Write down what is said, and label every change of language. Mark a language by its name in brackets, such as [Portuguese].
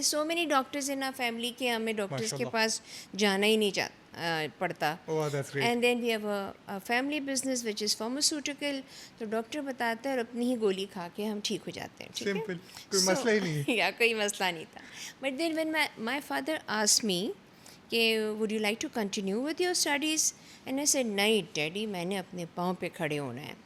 [English] so many doctors in a family [Urdu] کہ ہمیں doctors کے پاس جانا ہی نہیں پڑتا. [English] And then we have a family business which is pharmaceutical. [Urdu] تو ڈاکٹر بتاتا ہے اور اپنی ہی گولی کھا کے ہم ٹھیک ہو جاتے ہیں. سمپل, کوئی مسئلہ ہی نہیں ہے. یا کوئی مسئلہ نہیں تھا. [English] but then when my father asked me کہ would you like to continue with your studies, and I said [Urdu] نہیں ڈیڈی میں نے اپنے پاؤں پہ کھڑے ہونا ہے.